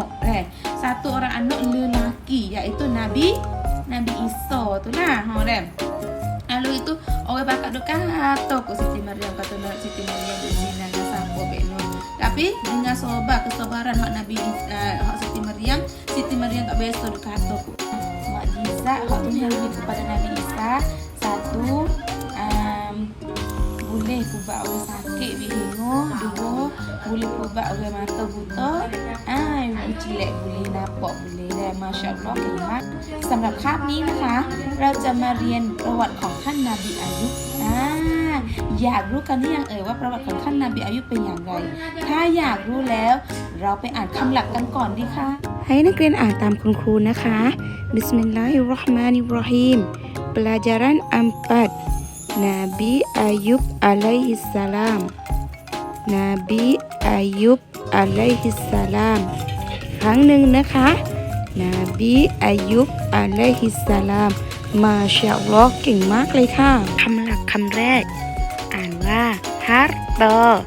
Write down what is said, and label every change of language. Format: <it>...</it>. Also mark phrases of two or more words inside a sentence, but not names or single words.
<ms>anak lelaki iaitu Nabi Isa tu lah lalu itu orang bakal duk kata kok Siti Maryam kata Siti Maryam di sini dengan siapa bekno tapi dengan kesabaran hak Nabi hak Siti Maryam tak biasa duk kata kok mukjizat hak Tuhan beri kepada Nabi Isa satu boleh ubah orang sakit bihingo dua boleh ubah orang mata buta cilek boleh nampak boleh</ms> <th>ได้</th> <ar>ما شاء الله</ar> <th>เก่งมากสำหรับคาบนี้นะคะเราจะมา เรียนประวัติของท่านนบีอายุบอยากรู้กันหรือยังว่าประวัติของท่านนบีอายุบเป็นอย่าง ไรถ้าอยากรู้แล้วเราไปอ่านคำหลักกันก่อนดีค่ะให้นักเรียนอ่านตามคุณครูนะคะ</th> <ar>بسم الله الرحمن الرحيم</ar> <ms>pelajaran 4 Nabi Ayub alaihissalam Nabi Ayub alaihissalam</ms> <th>ครั้งหนึ่งนะคะนบีอายุบอะลัยฮิสสลาม</th> <ar>ما شاء الله</ar> <th>เก่งมากเลยค่ะคำหลักคำแรกอ่านว่าฮาร์เตอ</th>